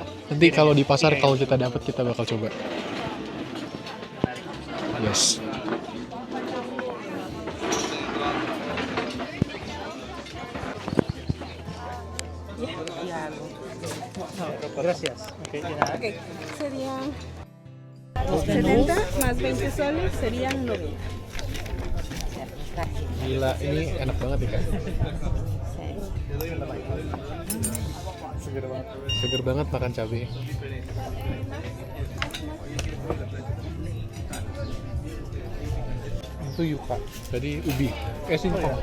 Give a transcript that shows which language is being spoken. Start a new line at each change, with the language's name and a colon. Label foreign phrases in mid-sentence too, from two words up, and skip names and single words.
Indonesian: Nanti kalau di pasar Iya. kalau kita dapat kita bakal coba. Yes. Gracias. Oke, ya.
Spanish: Ok, serían 70 más 20 soles serían 90.
Indonesian: Gila, ini enak banget ya kan? Seger banget makan cabai. Itu yuka, jadi ubi. Singkong.